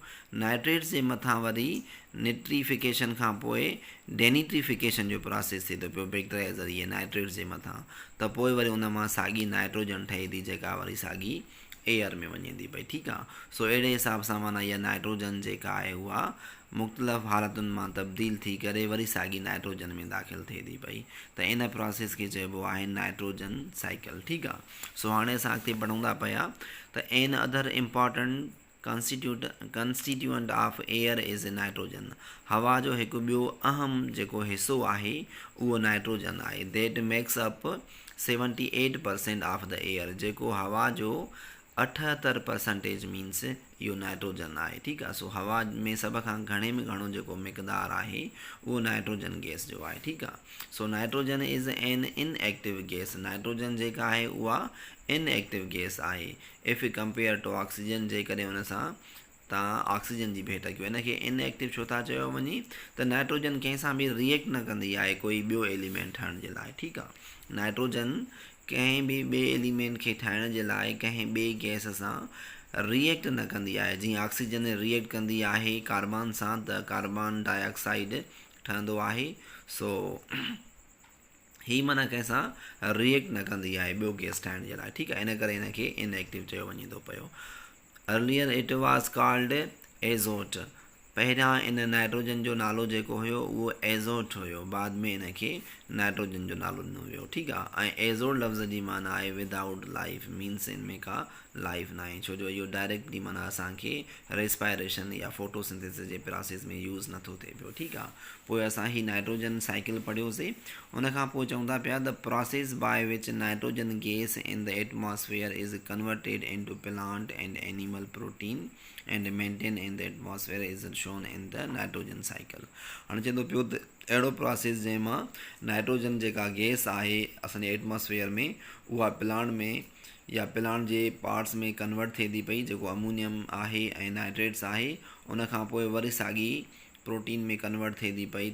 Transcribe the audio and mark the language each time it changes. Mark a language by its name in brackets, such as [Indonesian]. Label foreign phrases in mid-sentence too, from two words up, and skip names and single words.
[Sindhi] नाइट्रेट्स जे मथां वरी निट्रीफिकेशन खां पोइ डेनिट्रीफिकेशन जो प्रोसेस थिए थो पियो बैक्टीरिया जे ज़रिए नाइट्रेट्स जे मथां त पोइ वरी उन मां साॻी नाइट्रोजन ठहे थी जेका वरी साॻी एयर में वञे थी पई। ठीकु आहे। सो अहिड़े हिसाब सां माना इहा नाइट्रोजन जेका आहे उहा मुख़्तलिफ़ हालतुनि मां तब्दील थी करे वरी साॻी नाइट्रोजन में दाख़िल थिए थी पई त इन प्रोसेस खे चइबो आहे [English] nitrogen cycle. [Sindhi] ठीकु आहे। सो हाणे असां अॻिते पढ़ूं था पिया त [English] an other important constituent of air is nitrogen. [Sindhi] हवा जो हिकु ॿियो अहम जेको हिसो आहे उहो नाइट्रोजन आहे। [English] that makes up 78% of the air. [Sindhi] जेको हवा जो 78% मीन्स इहो नाइट्रोजन आहे, ठीकु आहे। सो हवा में सभ खां घणे में घणो जेको मिक़दारु आहे उहो नाइट्रोजन गैस जो आहे, ठीकु आहे। [English] so nitrogen is an inactive gas, [Sindhi] नाइट्रोजन जेका आहे उहा इनएक्टिव गैस आहे [English] if compare to oxygen, [Sindhi] जेकॾहिं हुन सां तव्हां ऑक्सीजन जी भेट कयो। हिन खे इनएक्टिव छो था चयो वञे त नाइट्रोजन कंहिंसां बि रिएक्ट न कंदी आहे कोई ॿियो एलिमेंट ठाहिण जे लाइ, ठीकु आहे। नाइट्रोजन कंहिं बि ॿिए एलिमेंट खे ठाहिण जे लाइ कंहिं ॿिए गैस सां रिएक्ट न कंदी आहे। जीअं ऑक्सीजन रिएक्ट कंदी आहे कार्बन सां त [English] carbon dioxide [Sindhi] ठहंदो आहे। सो ही माना कंहिंसां रिएक्ट न कंदी आहे ॿियो गैस ठाहिण जे लाइ, ठीकु आहे। इन करे हिन खे इनएक्टिव चयो वञे थो पियो। [English] earlier it was called azote, [Sindhi] पहिरियां इन नाइट्रोजन जो नालो जेको हुयो उहो एज़ोट हुयो, बाद में इन खे नाइट्रोजन जो नालो ॾिनो वियो, ठीकु आहे। ऐं एज़ोट लफ़्ज़ जी माना आहे [English] without life, [Sindhi] मीन्स इन में का लाइफ न आहे, छो जो इहो डायरेक्टली माना असांखे रेस्पायरेशन या फोटोसिंथेसिस जे प्रोसेस में यूज़ नथो थिए पियो, ठीकु आहे। पोइ असां ही [English] nitrogen cycle [Sindhi] पढ़ियोसीं। उन खां पोइ चवंदा पिया [English] the process by which nitrogen gas in the atmosphere is converted into plant and animal protein and maintain in the atmosphere is shown in the nitrogen cycle. [Sindhi] हाणे चवंदो पियो त अहिड़ो प्रोसेस जंहिंमां नाइट्रोजन जेका गैस आहे असांजे एटमॉस्फेयर में उहा प्लांट में या प्लांट जे पार्ट्स में कन्वर्ट थिए थी पई, जेको अमोनियम आहे ऐं नाइट्रेट्स आहे, उन खां पोइ वरी साॻी प्रोटीन में कन्वर्ट थिए थी पई।